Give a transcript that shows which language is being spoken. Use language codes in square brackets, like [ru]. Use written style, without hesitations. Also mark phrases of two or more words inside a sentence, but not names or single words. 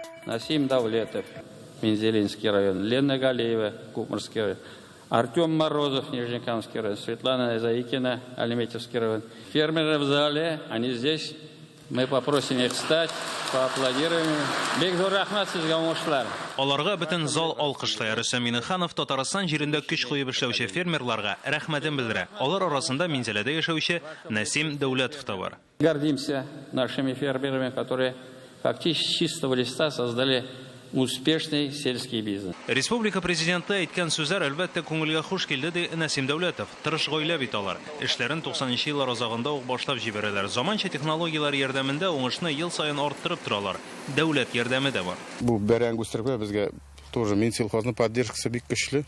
[ru] Насим Давлетов, Мензелинский район, Лена Галеева, Кукмарский район, Артем Морозов, Нижнекамский район, Светлана Заикина, Альметьевский район. Фермеры в зале, они здесь. Мы попросим их встать, поаплодируем. [tt] Бекзор рахмат сезгә уңышлар. Аларга бөтен зал алкышлый. Рөстәм Миннеханов Татарстан җирендә көч куеп эшләүче фермерларга рәхмәтен белдерә. Алар арасында Минзәләдә яшәүче Насим Дәүләтов та бар. [ru] Гордимся нашими фермерами, которые фактически с чистого листа создали успешный сельский бизнес. [tt] Республика президенты әйткән сүзләр әлбәттә күңелгә хуш килде ди Насим Дәүләтов. Тырыш гаилә бит алар. Эшләрен 90нчы еллар азагында ук башлап җибәрәләр. Заманча технологиялар ярдәмендә уңышны ел саен арттырып торалар. Дәүләт ярдәме дә бар. Бу бәрәңге үстерүгә безгә тоже Минсельхозның поддержкасы бик көчле.